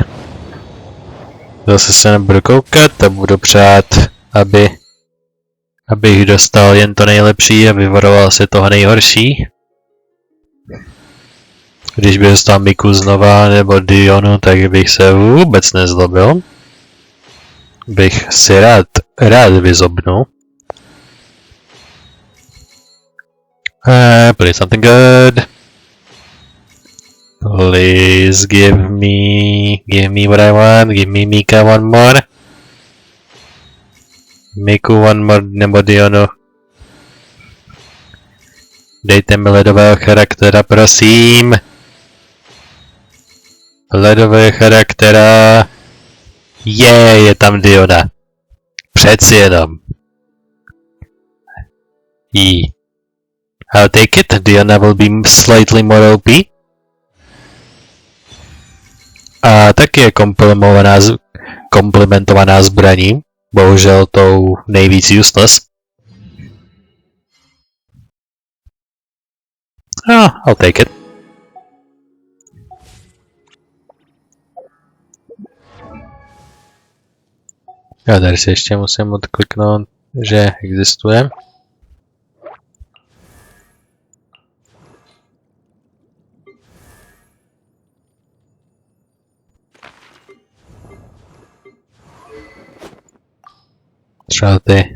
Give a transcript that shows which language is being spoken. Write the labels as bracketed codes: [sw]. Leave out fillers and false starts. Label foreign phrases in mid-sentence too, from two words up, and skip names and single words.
[cs] Zase se nebudu koukat a budu přát, abych dostal jen to nejlepší a vyvaroval se toho nejhorší. Když bych dostal Miku znova nebo Dionu, tak bych se vůbec nezlobil. Bych si rád vyzobnul. [en] Play something good. Please give me what I want. Give me Mika one more. Miku one more nebo Dionu. [cs] Dejte mi ledového charaktera, prosím. Ledového charaktera. Je tam Diona. Přeci jenom. [en] I'll take it. Diona will be slightly more OP. [cs] A taky je komplementovaná zbraní. Bohužel tou nejvíc useless. [en] I'll take it. [cs] Já tady si ještě musím odkliknout, že existuje. Třeba ty.